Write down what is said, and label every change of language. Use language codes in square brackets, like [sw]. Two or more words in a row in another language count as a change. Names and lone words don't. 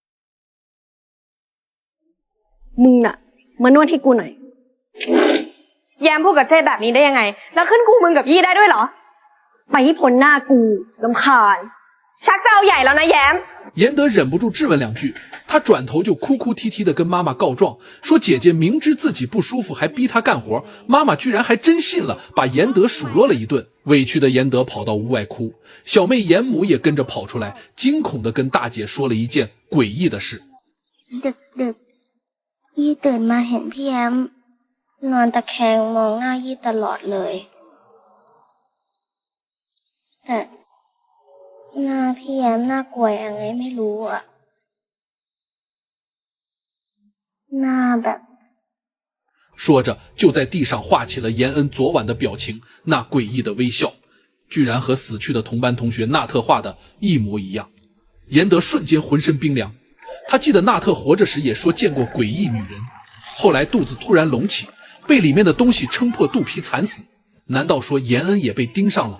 [th] มึงน่ะมานวดให้กูหน่อยแยมพูดกับเจ๊แบบนี้ได้ยังไงแล้วขึ้นกูมึงกับยี่ได้ด้วยเหรอไปให้พ้นหน้ากูรำคาญชักจะเอาใหญ่แล้วนะแย้ม [zh] 严德忍不住质问两句，他转头就哭哭啼啼地跟妈妈告状，说姐姐明知自己不舒服还逼他干活，妈妈居然还真信了，把严德数落了一顿。委屈的严德跑到屋外哭，小妹严母也跟着跑出来，惊恐地跟大姐说了一件诡异的事。 [th] ดึกยี่ตื่นมาเห็นพี่แย้มนอนตะแคงมองหน้ายี่ตลอดเลยแต่หน้าพี่แย้มน่ากลัวยังไงไม่รู้อะหน้าแบบ [zh] 说着就在地上画起了严恩昨晚的表情，那诡异的微笑居然和死去的同班同学纳特画的一模一样。严德瞬间浑身冰凉，他记得纳特活着时也说见过诡异女人，后来肚子突然隆起，被里面的东西撑破肚皮惨死，难道说严恩也被盯上了？